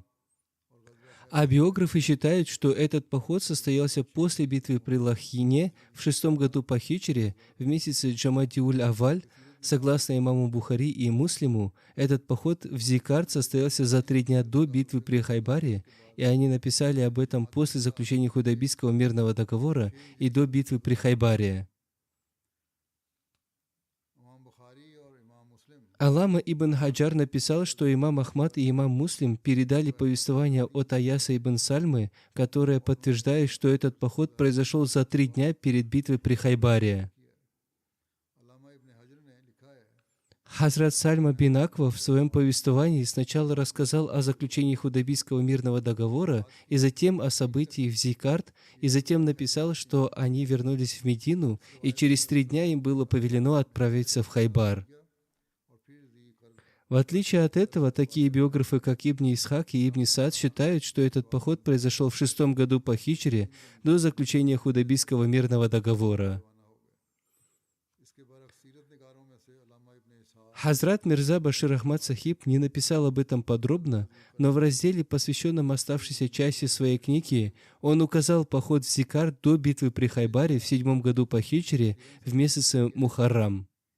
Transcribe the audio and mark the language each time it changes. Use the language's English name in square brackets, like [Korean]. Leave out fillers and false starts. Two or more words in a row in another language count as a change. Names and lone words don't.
[Russian] А биографы считают, что этот поход состоялся после битвы при Лахине в 6 году по хиджре в месяце Джамадиуль-Аваль. Согласно имаму Бухари и Муслиму, этот поход в Зикарт состоялся за 3 дня до битвы при Хайбаре, и они написали об этом после заключения Худайбийского мирного договора и до битвы при Хайбаре. [Urdu] امام بخاری اور امام مسلم [Russian] Аллама ибн Хаджар написал, что имам Ахмад и имам Муслим передали повествование от Аяса ибн Сальмы, которое подтверждает, что этот поход произошел за 3 дня перед битвой при Хайбаре. [Urdu] علامہ ابن حجر نے لکھا ہے [Russian] Хазрат Сальма бин Аква в своем повествовании сначала рассказал о заключении Худайбийского мирного договора и затем о событии в Зикарт, и затем написал, что они вернулись в Медину, и через 3 дня им было повелено отправиться в Хайбар. [Urdu] اور پھر ذی کرب [Russian] В отличие от этого, такие биографы, как Ибн Исхак и Ибн Саад, считают, что этот поход произошел в 6 году по хиджре до заключения Худайбийского мирного договора. Хазрат Мирза Башир Ахмад Сахиб не написал об этом подробно, но в разделе, посвященном оставшейся части своей книги, он указал поход в Зикар до битвы при Хайбаре в 7 году по хиджре в месяце Мухаррам.